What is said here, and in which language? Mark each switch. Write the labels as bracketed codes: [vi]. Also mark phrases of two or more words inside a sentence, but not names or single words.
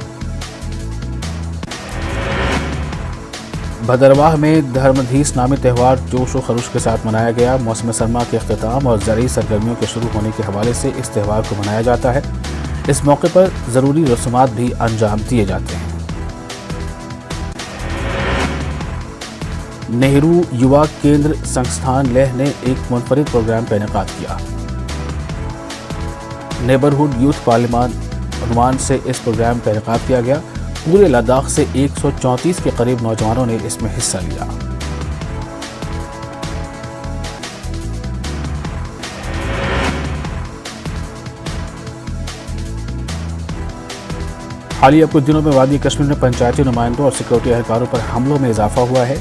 [ur] بھدرواہ میں دھرمدھیس نامی تہوار جوش و خروش کے ساتھ منایا گیا۔ موسم سرما کے اختتام اور زرعی سرگرمیوں کے شروع ہونے کے حوالے سے اس تہوار کو منایا جاتا ہے۔ اس موقع پر ضروری رسومات بھی انجام دیے جاتے ہیں۔ نہرو یووا کیندر سنستھان لیہ نے ایک منفرد پروگرام کا انعقاد کیا۔ نیبرہڈ یوتھ پارلیمان عنوان سے اس پروگرام کا انعقاد کیا گیا۔ پورے لداخ سے 134 کے قریب نوجوانوں نے اس میں حصہ لیا۔ حالیہ کچھ دنوں میں وادی کشمیر میں پنچایتی نمائندوں اور سیکورٹی اہلکاروں پر حملوں میں اضافہ ہوا ہے۔